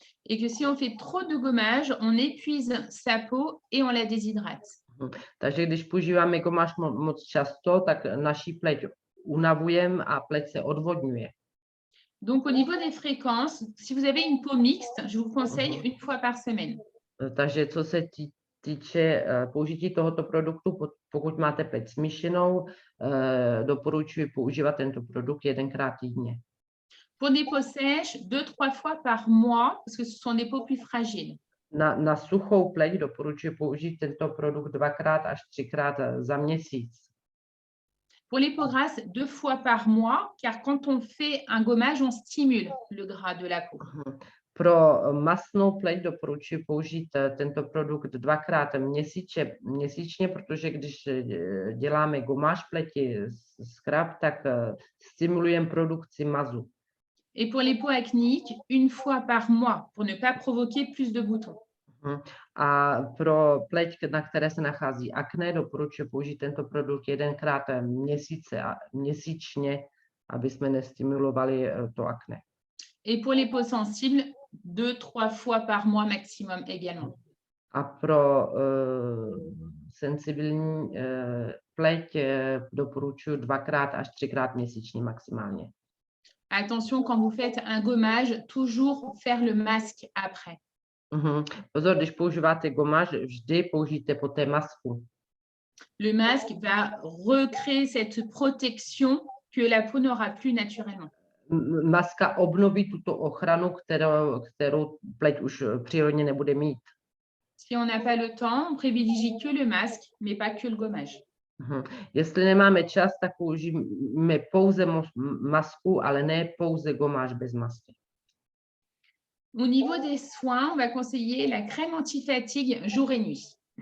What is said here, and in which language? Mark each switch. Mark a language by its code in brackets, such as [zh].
[fr] Et que si on fait trop de gommage, on épuise sa peau et on la déshydrate. [cs] Takže když používáme gomáž moc často, tak naší pleť unavujeme a pleť se odvodňuje. [fr] Donc au niveau des fréquences, si vous avez une peau mixte, je vous conseille une fois par semaine. [cs] Takže co se týče použití tohoto produktu, pokud máte pleť smíšenou, doporučuji používat tento produkt 1krát týdně. [fr] Pour des peaux sèches, 2-3 fois par mois, parce que ce sont des peaux plus fragiles. [cs] Na suchou pleť doporučuji použít tento produkt 2krát až 3krát za měsíc. [fr] Pour les peaux grasses, 2 fois par mois, car quand on fait un gommage, on stimule le gras de la peau. [cs] Pro mastnou pleť doporučuji použít tento produkt 2krát měsíčně, protože když děláme gomáž pleti, skrab, tak stimulujeme produkci mazu. [fr] Et pour les peaux acnéiques, 1 fois par mois, pour ne pas provoquer plus de boutons. [cs] A pro pleť, na které se nachází akné, doporučuji použít tento produkt 1krát měsíčně, aby jsme nestimulovali to akné. [fr] Et pour les peaux sensibles, 2-3 fois par mois maximum également. [cs] A pro sensibilní pleť doporučuji 2krát až 3krát měsíčně maximálně. [fr] Attention, quand vous faites un gommage, toujours faire le masque après. [cs] Pozor, když používáte gomáž, vždy použijte poté masku. [fr] Le masque va recréer cette protection que la peau n'aura plus naturellement. [cs] Maska obnoví tuto ochranu, kterou pleť už přírodně nebude mít. [fr] Si on n'a pas le temps, on privilégie que le masque, mais pas que le gommage. [cs] Jestli nemáme čas, tak použijeme pouze masku, ale ne pouze gomáž bez masky. [fr] Au niveau des soins, on va conseiller la crème anti-fatigue jour et nuit.